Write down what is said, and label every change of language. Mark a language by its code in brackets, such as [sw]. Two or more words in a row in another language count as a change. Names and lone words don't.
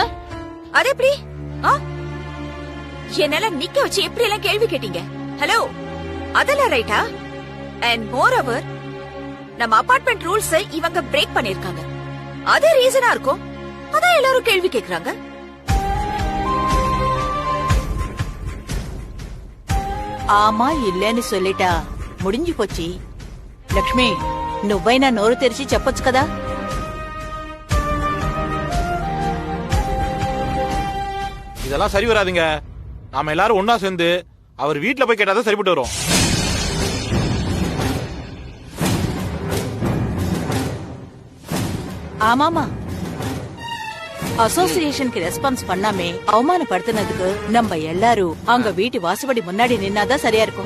[ta] அது எப்படி? என்னால நிக்க வச்சு எப்படி எல்லாம் கேள்வி கேட்டீங்க? ஹலோ, அதெல்லாம் ரைட்டா? [en] and moreover, [ta] நம்ம [en] apartment rules [ta] இவங்க பிரேக் பண்ணிருக்காங்க. அது ரீசனா இருக்கும். அதான் எல்லாரும் கேள்வி கேக்குறாங்க. ஆமா இல்லேன்னு சொல்லிட்டா முடிஞ்சி போச்சு. [te] లక్ష్మి నువ్వైనా నోరు తెరిచి చెప్పొచ్చు కదా. [ta] இதெல்லாம் சரி வராதுங்க. நாம எல்லாரும் ஒன்னா சேர்ந்து அவர் வீட்டுல போய் கேட்டாதான் சரிப்பட்டு வரும். ஆமாமா, அசோசியேஷனுக்கு ரெஸ்பான்ஸ் பண்ணாமே அவமானப்படுத்தினதுக்கு நம்ம எல்லாரும் அங்க வீட்டு வாசப்படி முன்னாடி நின்னாதான் சரியா இருக்கும்.